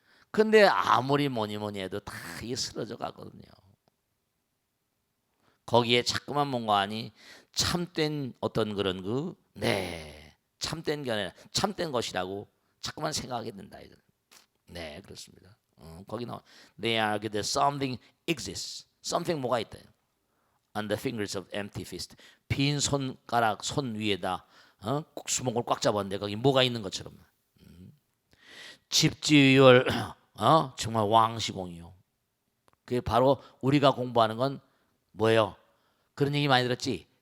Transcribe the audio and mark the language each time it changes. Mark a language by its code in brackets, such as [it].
[ko] 근데 아무리 뭐니 해도 다 이게 쓰러져 가거든요. 거기에 자꾸만 뭔가 하니 참된 어떤 그런 참된 게 아니라 참된 것이라고 자꾸만 생각하게 된다. 그렇습니다. 거기 나와. [en] They argue that something exists. [ko] Something 뭐가 있다. [en] On the fingers of empty fist. [ko] 빈 손가락 손 위에다 수목을 꽉 잡았는데 거기 뭐가 있는 것처럼. 집지율 정말 왕시공이요. 그게 바로 우리가 공부하는 건 뭐예요? 그런 얘기 많이 들었지.